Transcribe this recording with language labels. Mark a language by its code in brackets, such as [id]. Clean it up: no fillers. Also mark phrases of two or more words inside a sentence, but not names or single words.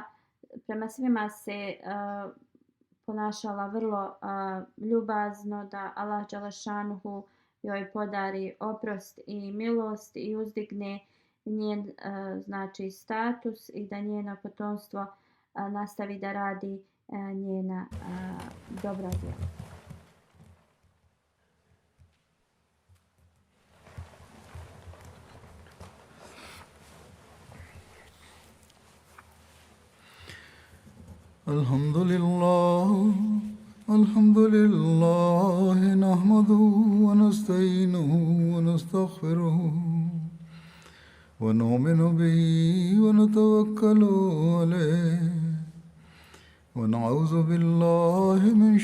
[bs] Prema svima se ponašala vrlo ljubazno, da Allah dželešanuhu joj podari oprost i milost i uzdigne njen znači status i da njeno potomstvo nastavi da radi njena dobra djela. [ar] الحمد لله نحمده ونستعينه ونستغفره ونؤمن به ونتوكل عليه ونعوذ بالله من